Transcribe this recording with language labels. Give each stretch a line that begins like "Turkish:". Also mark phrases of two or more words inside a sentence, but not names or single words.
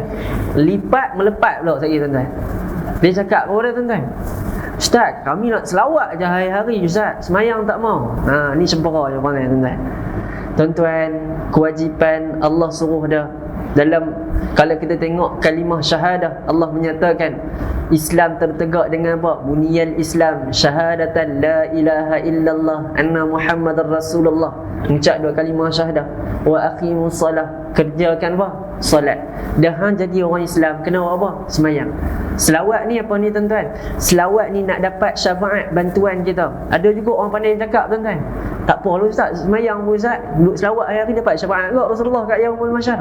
Malay: Lipat melepat pula saya tuan-tuan. Dia cakap kepada tuan-tuan, Ustaz, kami nak selawat je hari-hari Ustaz, semayang tak mau. Ni sempera je pandai tuan-tuan. Tuan-tuan, kewajipan Allah suruh dah. Dalam, kalau kita tengok kalimah syahadah, Allah menyatakan Islam tertegak dengan apa?
Arabic: بني الإسلام شهادة لا إله إلا الله أن محمدا رسول الله.
Malay: Ucap dua kalimah syahadah.
Arabic: وأقيموا الصلاة,
Malay: kerjakan apa? Solat. Dah jadi orang Islam, kena apa? Semayang. Selawat ni apa ni tuan-tuan? Selawat ni nak dapat syafaat, bantuan kita. Ada juga orang pandai cakap tuan-tuan, tak apa lah Ustaz, semayang pun Ustaz, duduk selawat hari-hari dapat syafaat juga Rasulullah kat
Arabic: يوم المحشر.